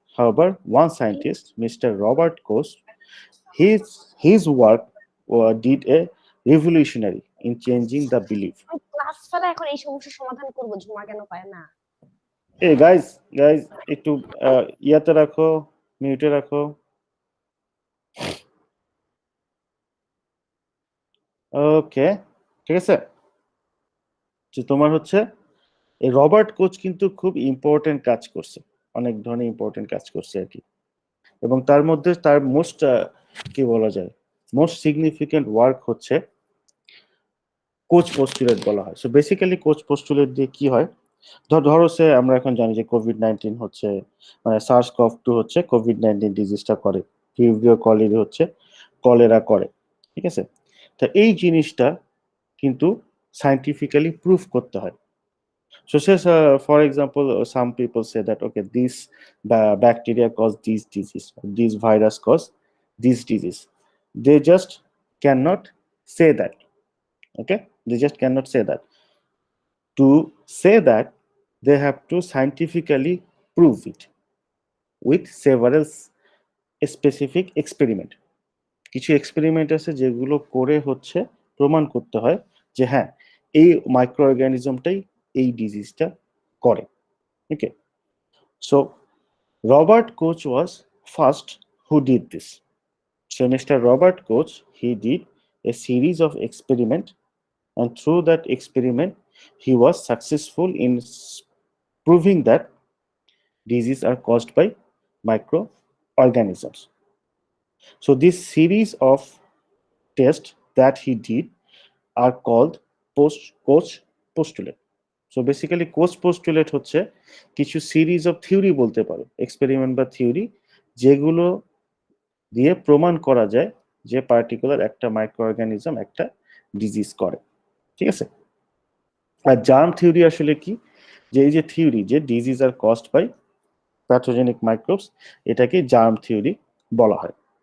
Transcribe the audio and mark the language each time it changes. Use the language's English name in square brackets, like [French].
[English] However, one scientist, Mr. Robert Koch, his work did a revolutionary in changing the belief. [Bangla] Class ফেলা এখন এই সমস্যার সমাধান করবো, ঝুমা কেন পায় না? [English] Hey guys, [Bangla] একটু ইয়াতে রাখো, মিউটে রাখো। ওকে, ঠিক আছে। যে তোমার হচ্ছে এই রবার্ট কোচ কিন্তু খুব ইম্পর্টেন্ট কাজ করছে, অনেক ধরনের ইম্পর্টেন্ট কাজ করছে আর কি। এবং তার মধ্যে তার মোস্ট কি বলা যায়, মোস্ট সিগনিফিকেন্ট ওয়ার্ক হচ্ছে কোচ পোস্টুলেট বলা হয়। সো বেসিক্যালি কোচ পোস্টুলেট দিয়ে কি হয়, ধরো সে আমরা এখন জানি যে কোভিড-19 হচ্ছে, মানে SARS-CoV-2 হচ্ছে কোভিড-19 ডিজিজটা করে, ভিব্রিও কলেরা হচ্ছে কলেরা করে, ঠিক আছে। তো এই জিনিসটা কিন্তু সায়েন্টিফিক্যালি প্রুফ করতে হয়। [English] So says, for example, some people say that okay, this bacteria cause this disease, this virus cause this disease. They just cannot say that. Okay, they just cannot say that. To say that, they have to scientifically prove it with several specific experiment. [Bangla] কিছু experiment আছে যেগুলো করে হচ্ছে প্রমাণ করতে হয় যে হ্যাঁ, এই মাইক্রো অর্গানিজমটাই এই ডিজিজটা করে। [English] Okay, so Robert Koch was first who did this. So Mr. Robert Koch, he did a series of experiments, and through that experiment he was successful in proving that diseases are caused by microorganisms. So this series of tests that he did are called Koch postulate. So basically [Bangla] Koch postulate হচ্ছে কিছু series of theory বলতে পারো, experiment বা theory, যেগুলো দিয়ে প্রমাণ করা যায় যে পার্টিকুলার একটা মাইক্রো অর্গানিজম একটা ডিজিজ করে, ঠিক আছে। আর জার্ম থিওরি আসলে কি, যে এই যে থিওরি যে disease আর caused by pathogenic microbes, এটাকে জার্ম থিওরি বলা হয়।